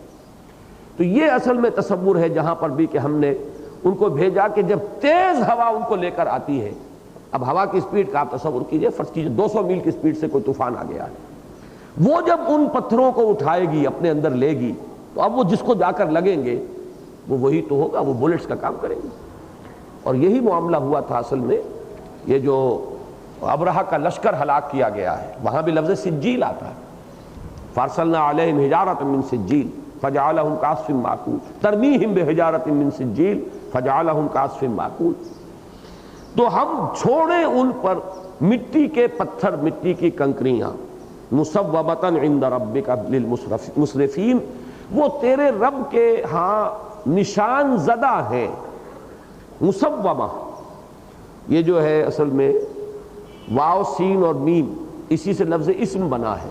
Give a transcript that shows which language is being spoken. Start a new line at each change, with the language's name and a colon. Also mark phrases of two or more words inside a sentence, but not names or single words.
Urdu: تو یہ اصل میں تصور ہے جہاں پر بھی کہ ہم نے ان کو بھیجا کہ جب تیز ہوا ان کو لے کر آتی ہے، اب ہوا کی سپیڈ کا آپ تصور کیجئے، فرض کیجئے 200 میل کی سپیڈ سے کوئی طوفان آ گیا ہے، وہ جب ان پتھروں کو اٹھائے گی اپنے اندر لے گی، تو اب وہ جس کو جا کر لگیں گے وہ وہی تو ہوگا، وہ بلٹس کا کام کریں گے۔ اور یہی معاملہ ہوا تھا اصل میں، یہ جو ابرہہ کا لشکر ہلاک کیا گیا ہے، وہاں بھی لفظ سجیل آتا ہے،
Arabic: فارسلنا علیہم حجارۃ من سجیل فجعلہم کعصف مأکول، ترمیہم بحجارۃ من سجیل فجعلہم کعصف مأکول۔
Urdu: تو ہم چھوڑیں ان پر مٹی کے پتھر، مٹی کی کنکریاں،
Arabic: مصوبۃ عند ربک للمسرفین،
Urdu: وہ تیرے رب کے ہاں نشان زدہ ہیں۔ مصومہ یہ جو ہے اصل میں واو سین اور میم، اسی سے لفظ اسم بنا ہے۔